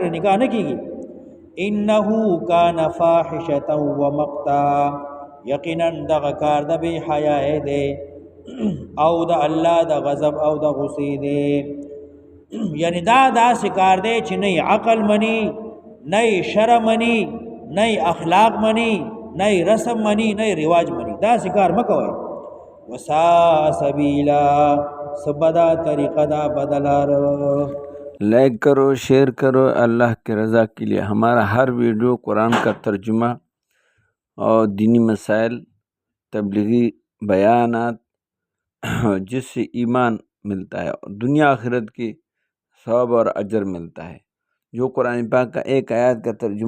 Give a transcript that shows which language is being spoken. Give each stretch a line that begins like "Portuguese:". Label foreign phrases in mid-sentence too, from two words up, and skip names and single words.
Pashto: نکاح نه کیږي
Arabic: انه کان فاحشه ومقتا
Pashto: یقینا دغه کار د به حیا دی او د الله د غضب او د غصې دی یعنی دا شکار دی چې نه عقل منی نه شرع منی نه اخلاق منی نه رسم منی نه رواج منی دا شکار مکوئ
Arabic: وسا سبیلا
Pashto: سبدا طریقہ دا بدلار
Urdu: لائک کرو شیئر کرو اللہ کی رضا کے لیے ہمارا ہر ویڈیو قرآن کا ترجمہ اور دینی مسائل تبلیغی بیانات جس سے ایمان ملتا ہے دنیا آخرت کی ثواب اور اجر ملتا ہے جو قرآن پاک کا ایک آیات کا ترجمہ